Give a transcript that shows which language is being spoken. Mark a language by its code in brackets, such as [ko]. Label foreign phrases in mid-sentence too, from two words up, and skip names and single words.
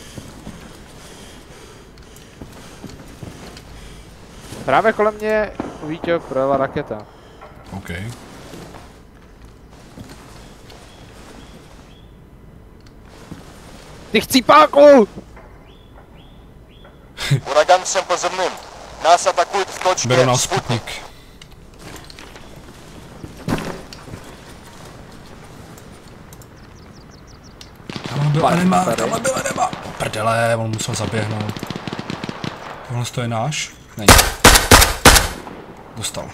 [cs] Právě kolem mě Víťo projela raketa. OK. Ty chcípáku! [ru] Ураган всем позывным. Нас атакуют в точке [cs] Beru nás Спутник. Sputnik. Tamhle byla enema. Prdele, on musel zaběhnout. Tohle to je náš? Není. Dostal.